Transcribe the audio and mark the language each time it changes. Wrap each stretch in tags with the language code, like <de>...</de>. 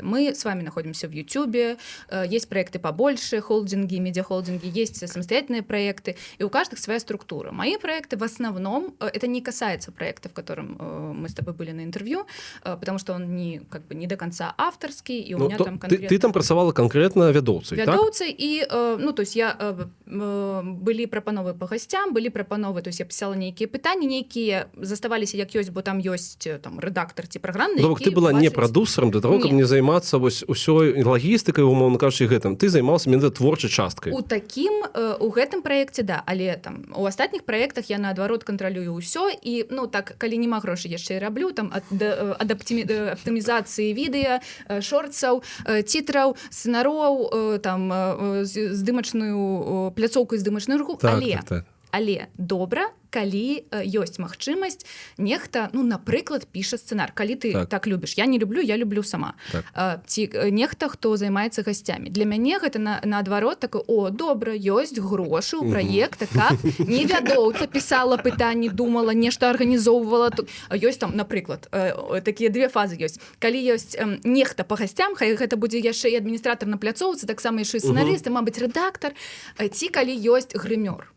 <ru>Мы с вами находимся в Ютубе, есть проекты побольше, холдинги, медиахолдинги, есть самостоятельные проекты, и у каждых своя структура. Мои проекты в основном, это не касается проекта, в котором мы с тобой были на интервью, потому что он не до конца авторский, и у меня там конкретно...</ru> <be>Ты там працавала конкретно вядоўцай, так? Вядоўцай, і, ну,</be> <ru>то есть</ru> <be>я былі прапановы</be> <ru>по гасцям,</ru> <be>былі прапановы, то есть я пісала нейкія пытанні, нейкія заставаліся як ёсць, бо там ёсць там рэдактор ці праграмны, Бок ты была не прадусарам</be> <ru>для того,</ru> <be>каб не займацца вось усёй лагістыкай, умоўна кажучы, гэтым. Ты займалася менавіта творчай часткай. У гэтым праекце, да, але там у астатніх праектах я наадварот кантралюю ўсё, і, ну, так, калі нема грошай, яшчэ і раблю, там, ад аптымізацыі відэа, шорцаў, цітраў, сцэнароў, там, здымачную пляцоўку і здымачную руку, але добра, калі ёсць магчымасць, нехта, ну, напрыклад, піша сцэнар. Калі ты так любіш, я не люблю, я люблю сама. Ці нехта, хто займаецца гасцямі. Для мяне гэта наадварот такое, о, добра, ёсць грошы ў праекта, каб не вядоўца пісала пытанні, думала, нешта арганізоўвала. Ёсць там, напрыклад, такія две фазы ёсць. Калі ёсць нехта па гасцям, хай гэта будзе яшчэ і адміністратар на пляцоўцы, таксама яшчэ і сцэнарыст, мабыць, рэдактар, ці калі ёсць грымёр.</be>